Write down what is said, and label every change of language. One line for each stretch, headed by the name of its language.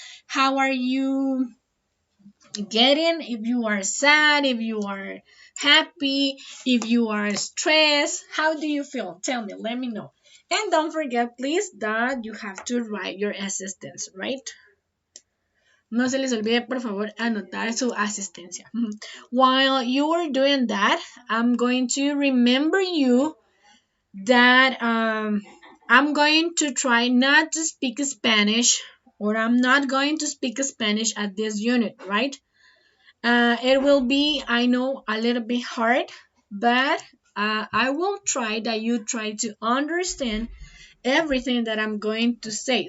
English: How are you getting? If you are sad, if you are happy, if you are stressed, how do you feel? Tell me, let me know. And don't forget, please, that you have to write your assistance, right?
Spanish: No se les olvide, por favor, anotar su asistencia.
English: While you are doing that, I'm going to remember you that I'm going to try not to speak Spanish, or I'm not going to speak Spanish at this unit, right? It will be, I know, a little bit hard, but I will try that you try to understand everything that I'm going to say.